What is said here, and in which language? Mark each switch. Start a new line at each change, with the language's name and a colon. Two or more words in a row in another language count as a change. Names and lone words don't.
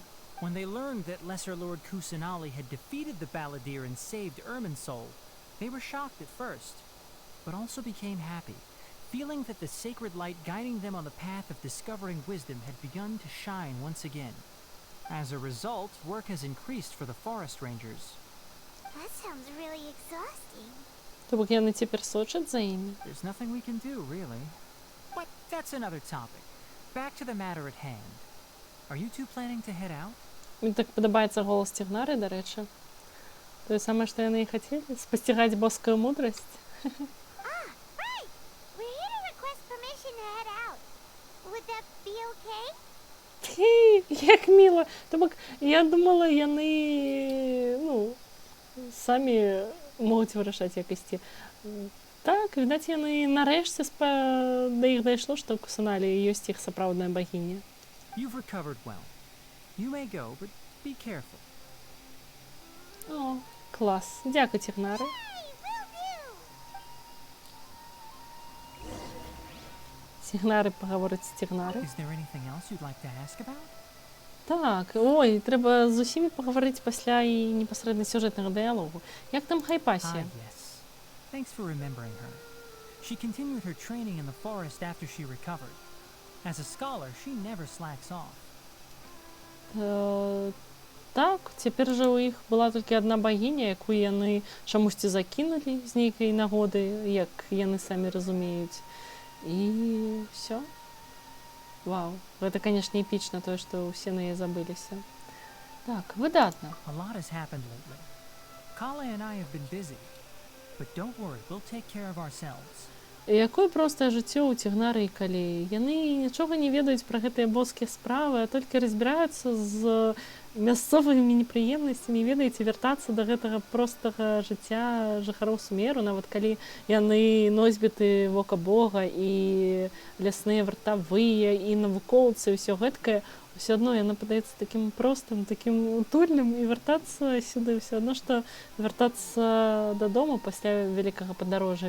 English: When they learned that Lesser Lord Kusanali had defeated the Balladeer and saved Irminsul, they were shocked at first, but also became happy, feeling that the sacred light guiding them on the path of discovering wisdom had begun to shine once again. As a result, work has increased for the forest rangers. That sounds really exhausting.
Belarusian: Тобто яны цяпер сочаць за імі.
English: There's nothing we can do, really. But that's another topic. Back to the matter at hand. Are you two planning to head out?
Belarusian: Мені так падабаецца голас Цігнары, да рэчы. Тое самае, што яны і хацелі, спасцігаць боскую мудрасць.
English: Right! We're here to request permission to head out. Would that be okay?
Belarusian: Як міло. Тобто я думала, яны, ну, самі могуць вырашаць, як ісці. Так, відаць, яны нарэшце да іх дайшло, што ў Кусаналі ёсць іх сапраўдная багіня.
English: You've recovered well. You may go, but be careful.
Belarusian: О, клас. Дзякуй, Цігнары. Цігнары пагаворыць з Цігнары.
English: Is there anything else you'd like to ask about?
Belarusian: Так, ой, трэба з усімі пагаварыць пасля і непасрэдна сюжэтнага дыялогу. Як там Хайпасія?
English: Yes. Thanks for remembering her. She continued her training in the forest after she recovered. As a scholar, she never slacks off.
Belarusian: Так, цяпер жа ў іх была толькі адна багіня, якую яны чамусьці закінулі з нейкай нагоды, як яны самі разумеюць. І ўсё. Вау, гэта, канешне, эпічна, тое, што ўсе на яе забыліся. Так, выдатна.
English: A lot has happened lately. Kala and I have been busy. But don't worry, we'll take care of ourselves.
Belarusian: Якое простае жыццё ў Цігнары і Калеі. Яны нічога не ведаюць пра гэтыя боскія справы, а толькі разбіраюцца з мясцовымі непрыемнасцямі, ведаеце, вяртацца да гэтага простага жыцця жыхароў Сумеру, нават калі яны носьбіты вока Бога і лясныя вартавыя і навукоўцы, ўсё гэткае, ўсё адно яна падаецца такім простым, такім утульным, і вяртацца сюды ўсё адно, што вяртацца дадому пасля вялікага падарожжа.